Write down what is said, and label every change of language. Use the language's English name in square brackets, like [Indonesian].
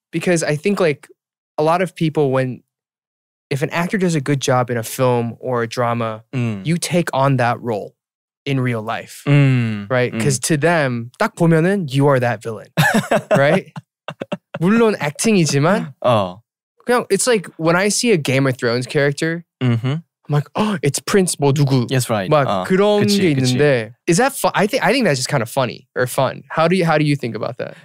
[English] Because I think like a lot of people, if an actor does a good job in a film or a drama, you take on that role in real life, right? Because to them, [Korean] 딱 보면은 [English] you are that villain, right? [Korean] 물론 [English] acting이지만 그냥 it's like when I see a Game of Thrones character, I'm like, oh, it's Prince [Korean] 뭐 누구. [English] Yes, right. [Korean] 막 그런 게 있는데, [English] is that fun? I think that's just kind of funny or fun. How do you think about that?